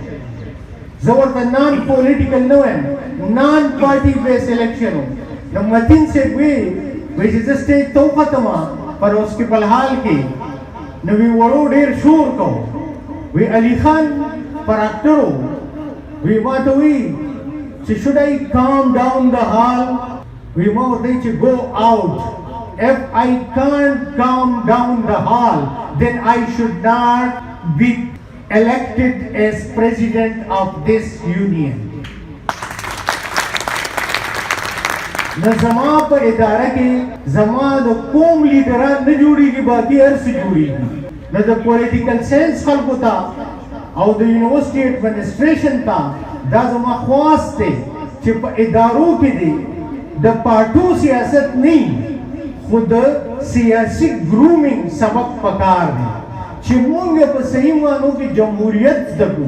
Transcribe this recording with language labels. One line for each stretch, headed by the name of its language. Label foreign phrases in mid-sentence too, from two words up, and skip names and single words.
Pashto: زه ورته
English: non political
Pashto: نه وایم،
English: non party base
Pashto: الیکشن و. نو متین صاحب وی چې زه سټیج ته وختم پر هاسپټل حال کې، نو وی وړو ډېر شور کو. وی علي خان پر اکټر وی ما ته وی چې
English: should I calm down the hall. We must reach go out. If I can't calm down the hall, then I should not be elected as president of this union.
Pashto: نو زما په اداره کې زما د کوم لیډران نه جوړیږي، باقي هر څه جوړیږي. نو د
English: political science
Pashto: خلکو ته او د
English: university administration
Pashto: ته دا زما خواست دی چې په ادارو کې دی د پارټو سیاست نه، خو د سیاسي ګرومینګ سبق پکار دی چې موږ په صحیح معنو کې جمهوریت زده کړو.